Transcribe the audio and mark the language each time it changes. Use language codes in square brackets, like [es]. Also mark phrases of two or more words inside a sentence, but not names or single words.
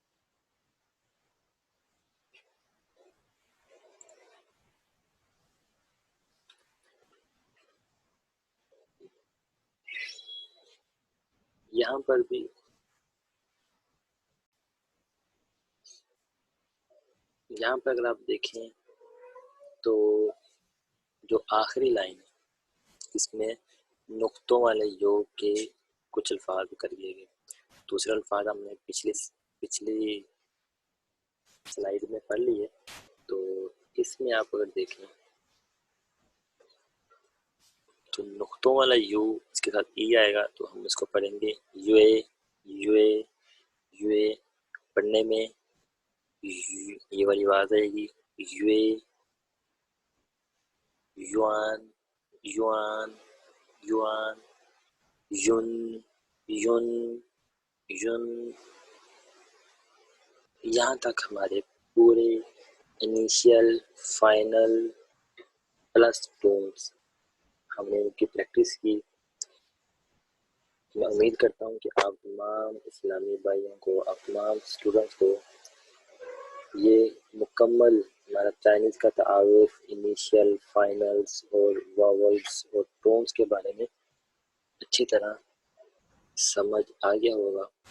[ur] یہاں پر بھی یہاں پر اگر آپ دیکھیں تو جو آخری لائن ہے اس میں نقطوں والے یوگ کے کچھ الفاظ کر دیے گئے۔ دوسرے الفاظ ہم نے پچھلی سلائیڈ میں پڑھ لیے، تو اس میں آپ اگر دیکھیں تو نقطوں والا یو اس کے ساتھ ای آئے گا تو ہم اس کو پڑھیں گے یو اے، یو اے، یو اے۔ پڑھنے میں یہ والی آواز آئے گی یو اے، [zh] یوان، یوان، یوان، یون، یون، یون۔ [ur] یہاں تک ہمارے پورے [en] initial, final plus tones [ur] ہم نے ان کی پریکٹس کی۔ میں امید کرتا ہوں کہ آپ تمام اسلامی بھائیوں کو، آپ تمام اسٹوڈنٹس کو یہ مکمل ہمارا چائنیز کا تعارف، انیشیل، فائنلز اور واولز اور ٹونز کے بارے میں اچھی طرح سمجھ آ گیا ہوگا۔